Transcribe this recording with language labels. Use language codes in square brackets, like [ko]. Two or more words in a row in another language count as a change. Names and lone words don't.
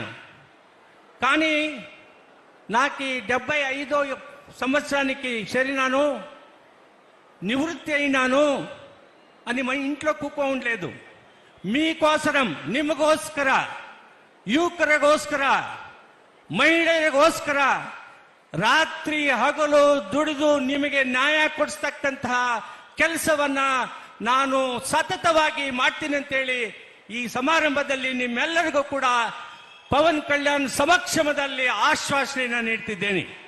[te] కానీ నాకు 75వ సంవత్సరానికి చేరినాను, నివృత్తి అయినాను అని మా ఇంట్లో కూకోవట్లేదు. మీకోసరం, [kn] ನಿಮಗೋಸ್ಕರ, ಯುವಕರಿಗೋಸ್ಕರ, ಮಹಿಳೆಯರಿಗೋಸ್ಕರ ರಾತ್ರಿ ಹಗಲು ದುಡಿದು ನಿಮಗೆ ನ್ಯಾಯ ಕೊಡಿಸ್ತಕ್ಕಂತಹ ಕೆಲಸವನ್ನ ನಾನು ಸತತವಾಗಿ ಮಾಡ್ತೀನಿ ಅಂತೇಳಿ ಈ ಸಮಾರಂಭದಲ್ಲಿ ನಿಮ್ಮೆಲ್ಲರಿಗೂ ಕೂಡ ಪವನ್ ಕಲ್ಯಾಣ್ ಸಮಕ್ಷಮದಲ್ಲಿ ಆಶ್ವಾಸನೆಯನ್ನು ನೀಡ್ತಿದ್ದೇನೆ.